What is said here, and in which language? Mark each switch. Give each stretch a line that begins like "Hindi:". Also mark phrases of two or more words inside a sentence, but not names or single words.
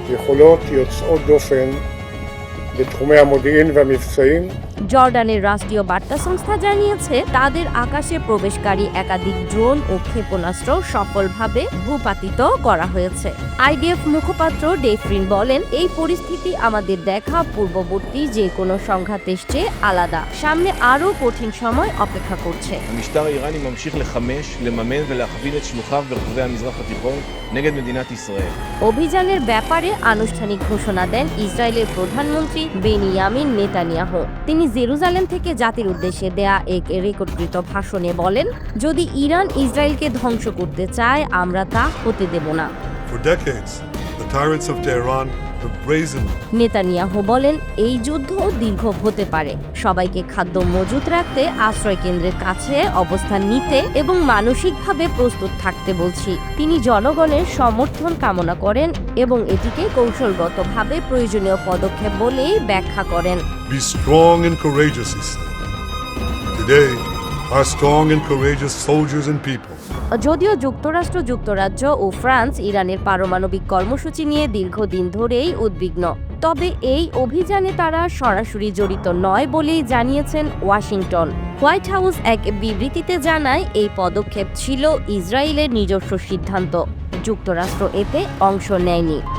Bangla: জর্ডানের রাষ্ট্রীয় বার্তা সংস্থা জানিয়েছে তাদের আকাশে প্রবেশকারী একাধিক ড্রোন ও ক্ষেপণাস্ত্র সফলভাবে ভূপাতিত করা হয়েছে। আইডিএফ মুখপাত্র ডেফরিন বলেন এই পরিস্থিতি আমাদের দেখা পূর্ববর্তী যে কোনো সংঘাতের চেয়ে আলাদা। সামনে আরও কঠিন সময় অপেক্ষা করছে।
Hebrew: המשטר האיראני ממשיך לחמש, לממן ולהכווין את שלוחיו ברחבי המזרח התיכון נגד מדינת ישראל.
Bangla: অভিযানের ব্যাপারে আনুষ্ঠানিক ঘোষণা দেন ইসরায়েলের প্রধানমন্ত্রী বেনিয়ামিন নেতানিয়াহু। তিনি জেরুজালেম থেকে জাতির উদ্দেশ্যে দেয়া এক রেকর্ডকৃত ভাষণে বলেন, যদি ইরান ইসরায়েলকে ধ্বংস করতে চায় আমরা তা হতে দেব না। নেতানিয়াহু বলেন এই যুদ্ধ দীর্ঘ হতে পারে। সবাইকে খাদ্য মজুত রাখতে, আশ্রয় কেন্দ্রের কাছে অবস্থান নিতে এবং মানসিকভাবে প্রস্তুত থাকতে বলছি। তিনি জনগণের সমর্থন কামনা করেন এবং এটিকে কৌশলগতভাবে প্রয়োজনীয় পদক্ষেপ বলেই ব্যাখ্যা করেন।
English: Be strong and courageous, he said. Today, our strong and courageous soldiers and people
Bangla: যদিও যুক্তরাষ্ট্র, যুক্তরাজ্য ও ফ্রান্স ইরানের পারমাণবিক কর্মসূচি নিয়ে দীর্ঘদিন ধরেই উদ্বিগ্ন, তবে এই অভিযানে তারা সরাসরি জড়িত নয় বলেই জানিয়েছেন ওয়াশিংটন। হোয়াইট হাউস এক বিবৃতিতে জানায় এই পদক্ষেপ ছিল ইসরায়েলের নিজস্ব সিদ্ধান্ত, যুক্তরাষ্ট্র এতে অংশ নেয়নি।